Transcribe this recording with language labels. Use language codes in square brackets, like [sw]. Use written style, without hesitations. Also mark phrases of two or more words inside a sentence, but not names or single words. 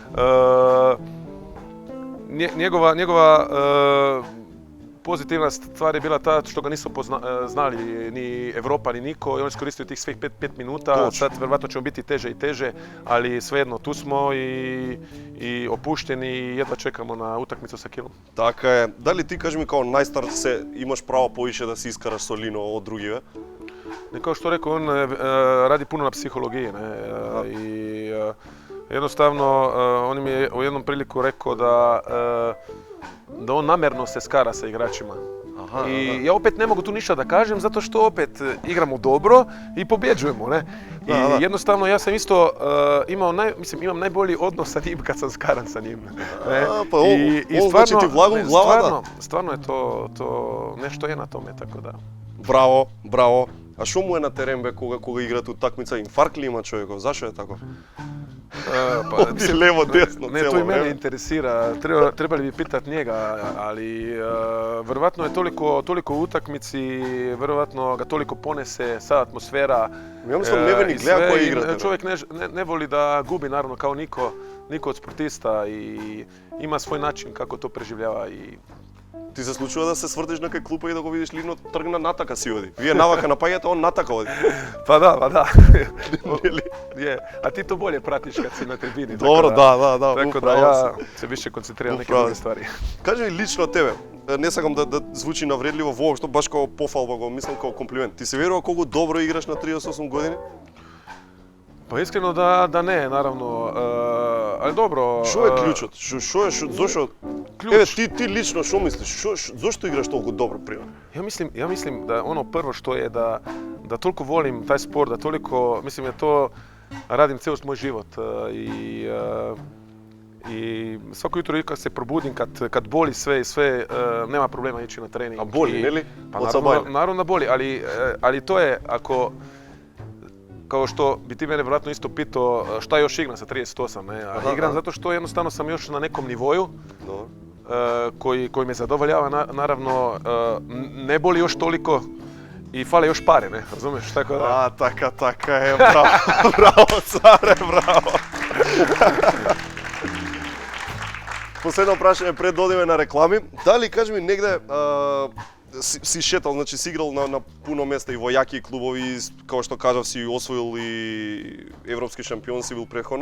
[bs] njegova pozitivna stvar je bila ta što ga nisu znali ni Evropa ni niko i on iskoristio tih svih 5 minuta, sad verovatno ćemo biti teže i teže, ali svejedno tu smo i opušteni i jedva čekamo na utakmicu sa Kilom. [mk] Така е. Дали ти кажи ми као најстар се имаш право повише да се искараш со Лино од другиве? [bs] Kao što rekao, on radi puno na psihologiji, ne? I jednostavno on mi je u jednom priliku rekao da on namjerno se skara sa igračima. I ja opet ne mogu tu ništa da kažem zato što opet igramo dobro i pobjeđujemo, ne? I jednostavno ja sam isto imam najbolji odnos sa njim kad sam skaran sa njim. [mk] Па он значи ти влагу у глава, да? [bs] Stvarno je to nešto je na tome, tako da. [mk] Браво, браво. А што му е на терен бе кога играат утакмица? Инфаркт ли има човеков? Зашо е тако? Оди лево, десно, [bs] ne, to i mene interesira, trebali bi pitati njega, ali vjerovatno je toliko u utakmici, vjerovatno ga toliko ponese, sad atmosfera. Ja mislim ne ni gleda koji igrate. Čovjek ne voli da gubi, naravno, kao niko od sportista i ima svoj način kako to preživljava i [mk] Ти се случува да се свртиш на кај клупа и да го видиш Лино тргна натака си оди. Вие навака напаѓате, он натака оди. [bs] Pa da. A ti to bolje pratiš kad si na tribini. [mk] Добро, да. [bs] Tako da ja se više koncentriram na neke druge stvari. [mk] Кажи ми лично тебе, не сакам да звучи навредливо воопшто, баш како пофалба го мислам како комплимент. Ти се верува колку добро играш на 38 години? [bs] Pa iskreno da ne, naravno, ali dobro. [mk] Што е клучот? Зошто? Еве ти лично што мислиш? Зошто играш толку добро, пример? [bs] Ja mislim da ono prvo što je da toliko volim taj sport, da toliko, mislim da to radim cijel moj život i svako jutro kad se probudim, kad boli sve, nema problema ići na trening. [mk] А боли, не ли? [bs] Pa naravno da boli, ali to je ako kao što bi ti mene vjerojatno isto pitao šta još igram sa 38, ne? A igram zato što jednostavno sam još na nekom nivoju koji me zadovoljava, naravno ne boli još toliko i fale još pare, ne? Razumeš? Tako da... [mk] Така е, браво, царе, браво. Последно прашање пред да одиме на реклами. Дали, кажи ми, негде си шетал, значи си играл на пуно места и во јаки клубови, како што кажав, си освоил и европски шампион си бил претходно.